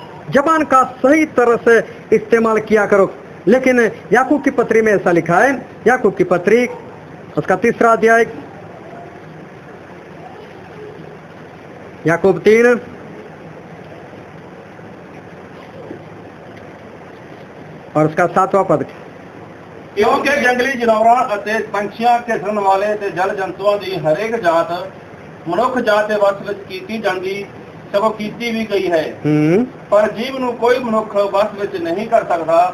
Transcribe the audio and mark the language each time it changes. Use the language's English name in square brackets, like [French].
[Hindi] जबान का सही तरह से इस्तेमाल किया करो। लेकिन याकूब की पत्री में ऐसा लिखा है, याकूब की पत्री उसका 3रा अध्याय याकूब 3 और उसका 7वां पद। [Punjabi] ਕਿਉਂਕਿ ਜੰਗਲੀ ਜਨਾਵਰਾਂ ਅਤੇ ਪੰਛੀਆਂ ਘਿਸਣ ਵਾਲੇ ਤੇ ਜਲ ਜੰਤੂਆਂ ਦੀ ਹਰੇਕ ਜਾਤ ਮਨੁੱਖ ਜਾਤ ਦੇ ਵਸ ਵਿੱਚ ਕੀਤੀ ਜਾਂਦੀ ਸਗੋਂ ਕੀਤੀ ਵੀ ਗਈ ਹੈ। पर जीव ਨੂੰ ਕੋਈ ਮਨੁੱਖ ਵਸ ਵਿੱਚ नहीं कर सकता।